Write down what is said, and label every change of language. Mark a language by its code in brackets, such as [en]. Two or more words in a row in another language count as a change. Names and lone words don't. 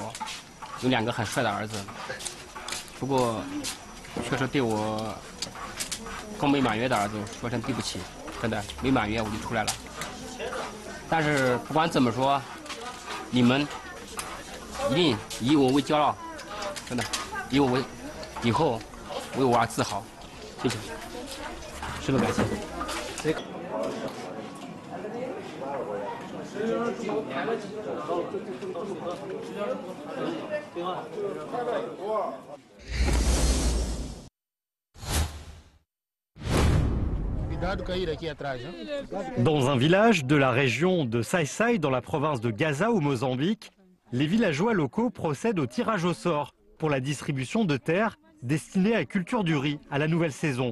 [zh] 有2个很帅的儿子，不过确实对我刚没满月的儿子说声对不起，真的没满月我就出来了。但是不管怎么说，你们一定以我为骄傲，真的以我为以后为我而自豪。谢谢，深感谢。 [fr] Dans un village de la région de Sai-Sai, dans la province de Gaza au Mozambique, les villageois locaux procèdent au tirage au sort pour la distribution de terres destinées à culture du riz à la nouvelle saison.